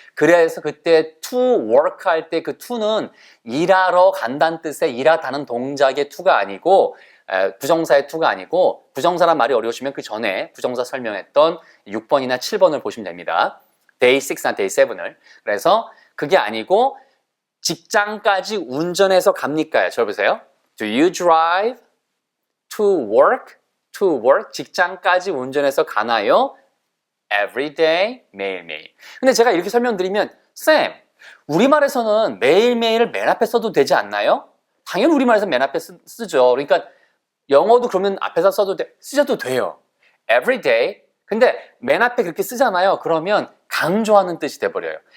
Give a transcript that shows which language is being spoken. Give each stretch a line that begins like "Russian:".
Korean: 그래서 그때 to work 할 때 그 to는 일하러 간다는 뜻의 일하다는 동작의 to가 아니고 부정사의 to가 아니고 부정사란 말이 어려우시면 그 전에 부정사 설명했던 6번이나 7번을 보시면 됩니다. day 6나 day 7을. 그래서 그게 아니고 직장까지 운전해서 갑니까요? 저 보세요.
English: Do you drive to work? to work,
Korean: 직장까지 운전해서 가나요?
English: every day,
Korean: 매일매일. 근데 제가 이렇게 설명드리면 쌤, 우리말에서는 매일매일을 맨 앞에 써도 되지 않나요? 당연히 우리말에서 맨 앞에 쓰죠. 그러니까 영어도 그러면 앞에서 쓰셔도 돼요.
English: every day.
Korean: 근데 맨 앞에 그렇게 쓰잖아요. 그러면 강조하는 뜻이 돼버려요.